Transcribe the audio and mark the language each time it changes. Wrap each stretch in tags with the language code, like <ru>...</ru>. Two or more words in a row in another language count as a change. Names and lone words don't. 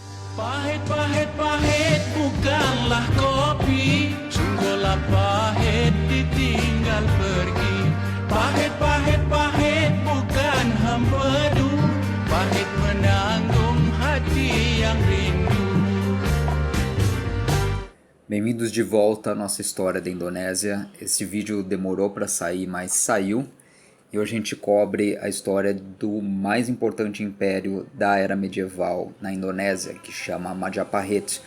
<ms>Pahit, pahit, pahit, bukanlah kopi. Sungguhlah pahit ditinggal pergi. Pahit, pahit, pahit, bukan hempedu. Pahit menanggung hati yang rindu.</ms> <pt>Bem-vindos de volta à nossa história da Indonésia. Esse vídeo demorou para sair, mas saiu. E hoje a gente cobre a história do mais importante império da era medieval na Indonésia, que chama Majapahit.</pt>